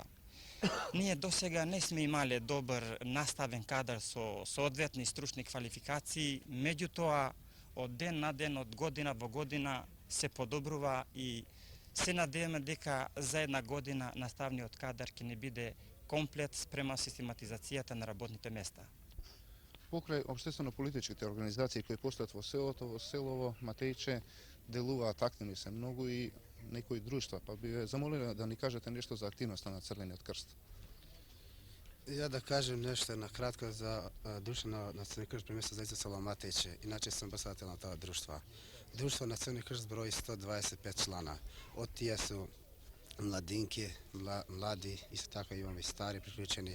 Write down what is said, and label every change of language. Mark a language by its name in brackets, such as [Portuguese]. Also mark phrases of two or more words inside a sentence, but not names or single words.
[Macedonian] Ние досега не сме имале добар наставен кадар со соодветни стручни квалификации, меѓутоа од ден на ден, од година во година се подобрува и се надеваме дека за една година наставниот кадар ќе не биде комплет спрема систематизацијата на работните места. Покрај општествено-политичките организации кои постојат во селово Матејче делуваат активни се многу и некои друштва, па би ве замолила да ни кажете нешто за активноста на Црвениот крст. Ja da kažem nešto na kratko za društvo na Crni krst pri mjestu zajednice selo Mateće. Inače sam ambasadatel na ta društva. Društvo na Crni krst broji 125 člana. Od tije su mladinke, mladi, isto tako imamo i stari priključeni.